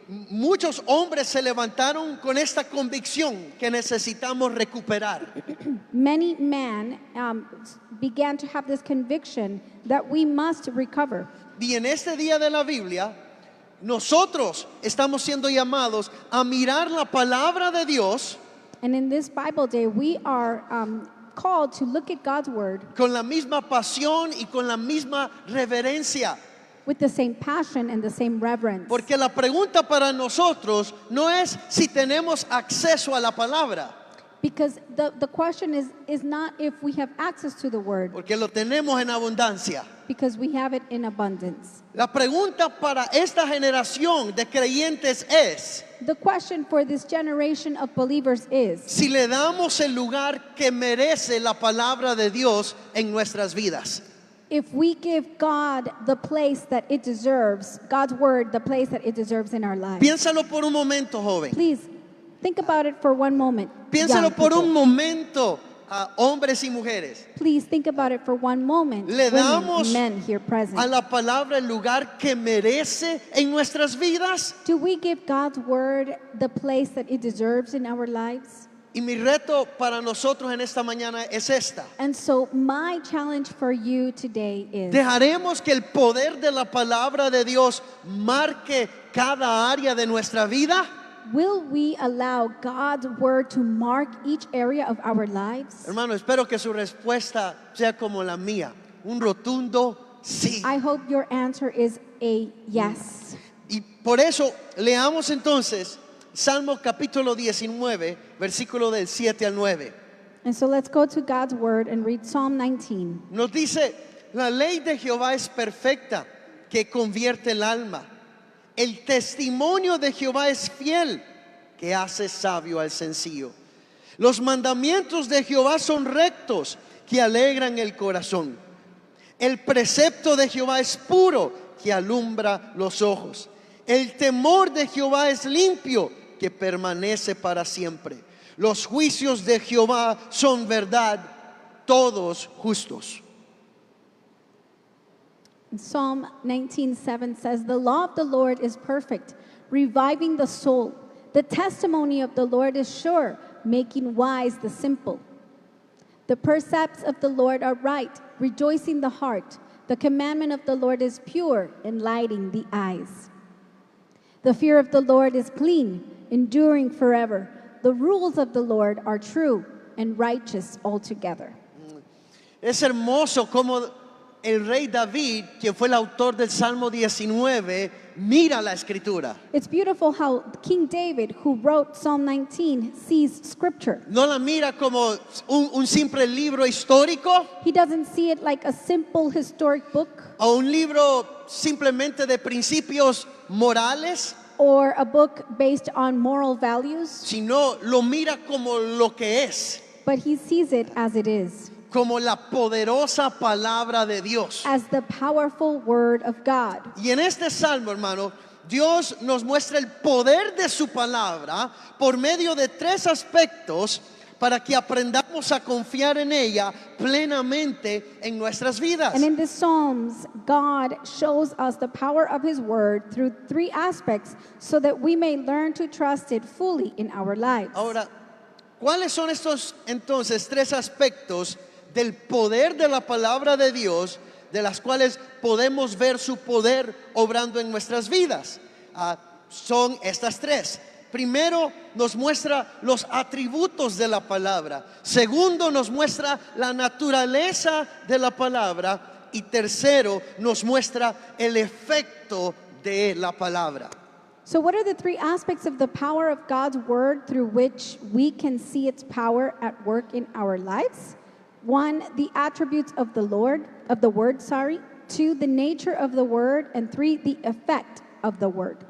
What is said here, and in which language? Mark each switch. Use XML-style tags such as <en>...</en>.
<es>muchos hombres se levantaron con esta convicción que necesitamos recuperar.</es> <en>many men began to have this conviction that we must recover.</en> <es>Y en este día de la Biblia, nosotros estamos siendo llamados a mirar la palabra de Dios</es> <en>And in this Bible day, we are called to look at God's word</en> <es>con la misma pasión y con la misma reverencia.</es> <en>with the same passion and the same reverence.</en> <es>Porque la pregunta para nosotros no es si tenemos acceso a la palabra,</es> <en>Because the question is not if we have access to the word,</en> <es>porque lo tenemos en abundancia.</es> <en>because we have it in abundance.</en> <es>La pregunta para esta generación de creyentes es</es> <en>The question for this generation of believers is</en> <es>si le damos el lugar que merece la palabra de Dios en nuestras vidas.</es> <en>if we give God the place that it deserves, God's word the place that it deserves in our lives.</en> <es>Piénsalo por un momento, joven.</es> <en>Please think about it for one moment.</en> <es>Piénsalo</es> <en>young</en> <es>por un</es> <en>people.</en> <es>momento, hombres y mujeres.</es> <en>Please think about it for one moment.</en> <es>Le</es> <en>women,</en> <es>damos</es> <en>men here present.</en> <es>a la palabra el lugar que merece en nuestras vidas.</es> <en>Do we give God's word the place that it deserves in our lives?</en> <es>Y mi reto para nosotros en esta mañana es esta.</es> <en>And so my challenge for you today is,</en> <es>¿Dejaremos que el poder de la palabra de Dios marque cada área de nuestra vida?</es> <en>will we allow God's word to mark each area of our lives?</en> <es>Hermano, espero que su respuesta sea como la mía, un rotundo sí.</es> <en>I hope your answer is a yes.</en> <es>Y por eso leamos entonces Salmo capítulo 19, versículo del 7 al 9.</es> <en>And so let's go to God's word and read Psalm 19.</en> <es>Nos dice, la ley de Jehová es perfecta, que convierte el alma. El testimonio de Jehová es fiel, que hace sabio al sencillo. Los mandamientos de Jehová son rectos, que alegran el corazón. El precepto de Jehová es puro, que alumbra los ojos. El temor de Jehová es limpio, que permanece para siempre. Los juicios de Jehová son verdad, todos justos.</es> <en>Psalm 19:7 says, "The law of the Lord is perfect, reviving the soul. The testimony of the Lord is sure, making wise the simple. The precepts of the Lord are right, rejoicing the heart. The commandment of the Lord is pure, enlightening the eyes. The fear of the Lord is clean, enduring forever. The rules of the Lord are true and righteous altogether."</en> <es>Es hermoso como el rey David, quien fue el autor del Salmo 19, mira la escritura.</es> <en>It's beautiful how King David, who wrote Psalm 19, sees scripture.</en> <es>No la mira como un simple libro histórico</es> <en>He doesn't see it like a simple historic book</en> <es>o un libro simplemente de principios morales,</es> <en>or a book based on moral values,</en> <es>sino lo mira como lo que es,</es> <en>but he sees it as it is,</en> <es>como la poderosa palabra de Dios.</es> <en>as the powerful word of God.</en> <es>Y en este salmo, hermano, Dios nos muestra el poder de su palabra por medio de tres aspectos para que aprendamos a confiar en ella plenamente en nuestras vidas.</es> <en>And in the Psalms, God shows us the power of his word through three aspects so that we may learn to trust it fully in our lives.</en> <es>Ahora, ¿cuáles son estos entonces tres aspectos del poder de la palabra de Dios, de las cuales podemos ver su poder obrando en nuestras vidas? Son estas tres. Primero, nos muestra los atributos de la palabra. Segundo, nos muestra la naturaleza de la palabra. Y tercero, nos muestra el efecto de la palabra.</es> <en>So, what are the three aspects of the power of God's word through which we can see its power at work in our lives? One, the attributes of the word. Two, the nature of the word. And three, the effect of the word.</en>